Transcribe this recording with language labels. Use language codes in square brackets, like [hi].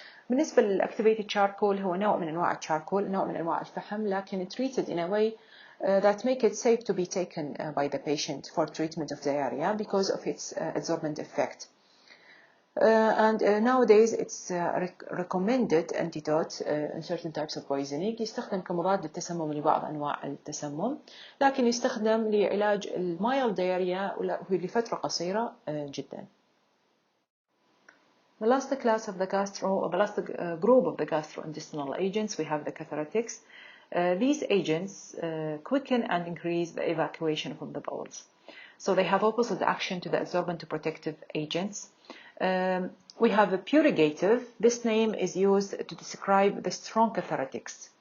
[ar] بالنسبة للactivated charcoal هو نوع من أنواع الشاركول، نوع من أنواع الفحم، لكن [en] treated in a way that make it safe to be taken by the patient for treatment of diarrhea because of its adsorbent effect. Nowadays it's recommended antidote in certain types of poisoning. [ar] يستخدم كمضاد للتسمم لبعض أنواع التسمم، لكن يستخدم لعلاج [en] mild diarrhea [ar] لفترة قصيرة جدا. [en] The last class of the group of the gastrointestinal agents, we have the catharatics. These agents quicken and increase the evacuation from the bowels. So they have opposite action to the adsorbent to protective agents. We have a purgative. This name is used to describe the strong catharatics.